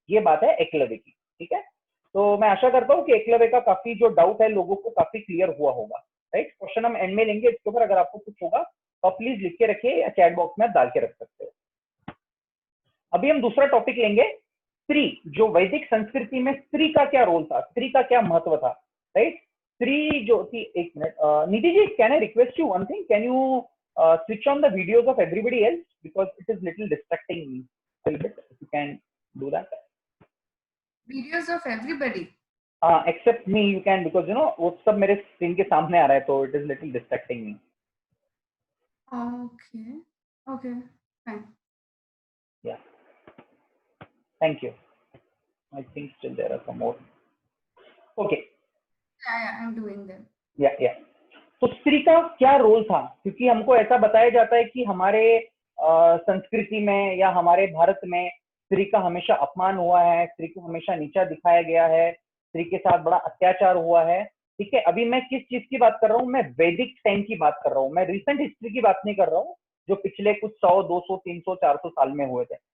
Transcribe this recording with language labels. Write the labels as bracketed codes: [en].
[hi] ये बात है एकलव्य की, ठीक है। तो मैं आशा करता हूँ कि एकलव्य का काफी जो डाउट है लोगों को काफी क्लियर हुआ होगा, राइट। क्वेश्चन हम एंड में लेंगे इसके ऊपर, अगर आपको कुछ होगा तो आप प्लीज लिख के रखिए या चैट बॉक्स में डाल के रख सकते हो। अभी हम दूसरा टॉपिक लेंगे, स्त्री। जो वैदिक संस्कृति में स्त्री का क्या रोल था, स्त्री का क्या महत्व था, राइट। स्त्री जो थी, एक minute Nidhi ji, [en] Can I request you one thing, can you switch on the videos of everybody else because it is little distracting me a little bit, if you can do that. Videos of everybody? Except me you can, because you know [hi] वो सब मेरे screen के सामने आ रहा है, तो [en] it is little distracting me. Okay, okay, fine. Yeah, thank you. I think still there are some more. Okay. Yeah, I'm doing them. Yeah. [hi] तो स्त्री का क्या रोल था, क्योंकि हमको ऐसा बताया जाता है कि हमारे संस्कृति में या हमारे भारत में स्त्री का हमेशा अपमान हुआ है, स्त्री को हमेशा नीचा दिखाया गया है, स्त्री के साथ बड़ा अत्याचार हुआ है। ठीक है, अभी मैं किस चीज की बात कर रहा हूँ, मैं वैदिक टाइम की बात कर रहा हूँ, मैं रिसेंट हिस्ट्री की बात नहीं कर रहा हूँ जो पिछले कुछ 100, 200, 300, 400 साल में हुए थे।